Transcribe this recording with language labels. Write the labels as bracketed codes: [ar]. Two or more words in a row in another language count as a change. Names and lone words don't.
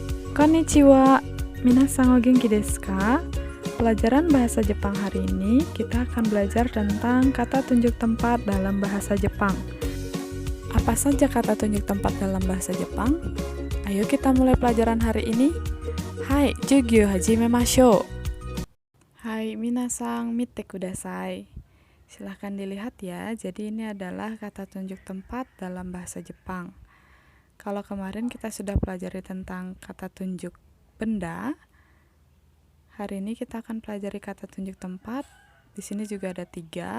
[ja] こんにちは、皆さんお元気ですか? [id] Pelajaran bahasa Jepang hari ini kita akan belajar tentang kata tunjuk tempat dalam bahasa Jepang. Apa saja kata tunjuk tempat dalam bahasa Jepang? Ayo kita mulai pelajaran hari ini. [ja] Hai, 授業始めましょう. はい、皆さん見てください. [id] Silahkan dilihat ya, jadi ini adalah kata tunjuk tempat dalam bahasa Jepang. Kalau kemarin kita sudah pelajari tentang kata tunjuk benda, hari ini kita akan pelajari kata tunjuk tempat. Di sini juga ada 3.